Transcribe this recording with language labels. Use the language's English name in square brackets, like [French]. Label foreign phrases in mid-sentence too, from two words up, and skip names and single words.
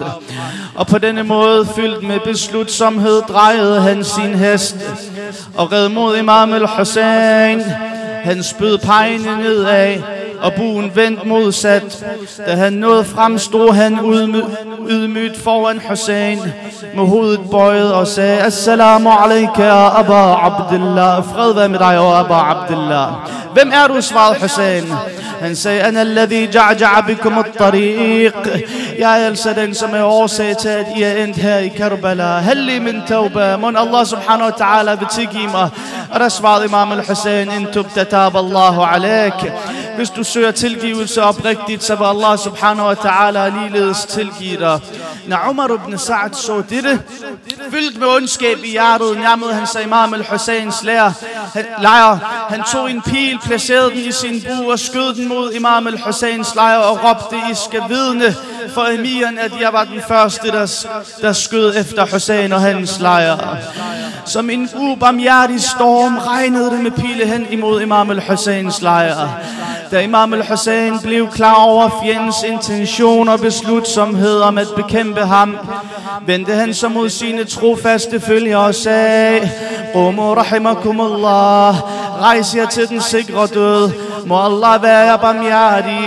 [Danish] Og på denne måde, fyldt med beslutsomhed, drejede han sin hest og red mod Imam al-Hussein. Han spød pegene nedad, og buen vendt modsat. Da han nåede frem, stod han ydmygt foran Hussein med hovedet bøjet og sagde: [Arabic] "السلام عليك يا أبا عبد الله." [Danish] Fred være med dig, Aba Abdullah. "Hvem er du?" svarede Hussein. Han sagde: [Arabic] "أنا الذي جعجع بكم الطريق." [Danish] Jeg er altså den, som er årsag til, at I er endt her i Karbala. [Arabic] "هل لي من توبة." [Danish] Mon Allah [Arabic] سبحانه وتعالى [Danish] vil tilgive mig. Og der svarede Imam al-Hussein: [Arabic] "إن تبت تاب الله عليك." [Danish] Hvis du søger tilgivelse oprigtigt, så vil Allah [Arabic] سبحانه وتعالى [Danish] ligeledes tilgive dig. Når Umar ibn Sa'd så dette, fyldt med ondskab i hjertet, nærmede han sig Imam al-Husseins lejr. Han tog en pil, placerede den i sin bue og skød den mod Imam al-Husseins lejr og råbte: "I skal vidne for emiren, at jeg var den første, der skød efter Hussein og hans lejr." Som en ubarmhjertig storm regnede det med pile hen imod Imam al-Husseins lejr. Da Imam al-Hussein blev klar over fjendens intention og beslutsomhed om at bekæmpe ham, vendte han sig mod sine trofaste følgere og sagde: [Arabic] "قوموا رحمكم الله." [Danish] Rejs jer til den sikre død. Må Allah være jer barmhjertig.